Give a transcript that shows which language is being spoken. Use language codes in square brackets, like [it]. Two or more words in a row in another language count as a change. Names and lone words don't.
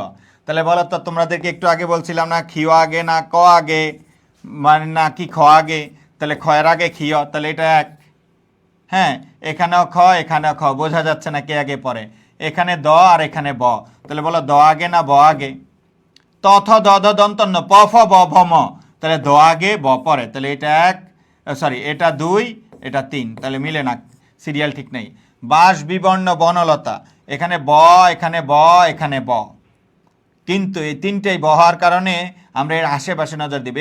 [bn] তাহলে বলো তো, তোমাদেরকে একটু আগে বলছিলাম না ক্ষীয় আগে না ক আগে, মানে না কি খ আগে? তাহলে খ এর আগে ক্ষীয়, তাহলে এটা 1। হ্যাঁ, এখানেও খ, এখানেও খ, বোঝা যাচ্ছে না কে আগে পরে? এখানে দ আর এখানে ব, তাহলে বলো দ আগে না ব আগে? তথ দ দ দন্তন্য প ফ ব ভ ম, তাহলে দ আগে ব পরে, তাহলে এটা 1, সরি এটা 2, এটা 3, তাহলে মিলে না, সিরিয়াল ঠিক নেই। বাস বিবর্ণ বনলতা, এখানে ব, এখানে ব, এখানে ব, কিন্তু এই তিনটেই ব হওয়ার কারণে আমরা এর আশেপাশে নজর দিব।